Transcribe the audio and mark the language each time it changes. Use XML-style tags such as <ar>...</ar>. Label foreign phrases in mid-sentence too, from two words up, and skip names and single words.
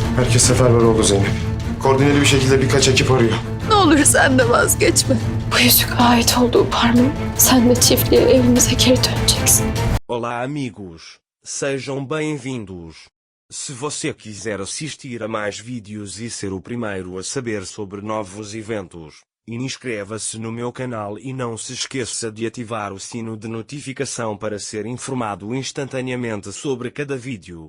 <tr>Herkes seferber oldu Zeynep. Koordineli bir şekilde birkaç ekip arıyor. Ne olur sen de vazgeçme. Bu yüzük ait olduğu parmağım. Sen de çiftliğe evimize geri döneceksin.</tr> <pt>Olá amigos, sejam bem-vindos. Se você quiser assistir a mais vídeos e ser o primeiro a saber sobre novos eventos, inscreva-se no meu canal e não se esqueça de ativar o sino de notificação para ser informado instantaneamente sobre cada vídeo.</pt>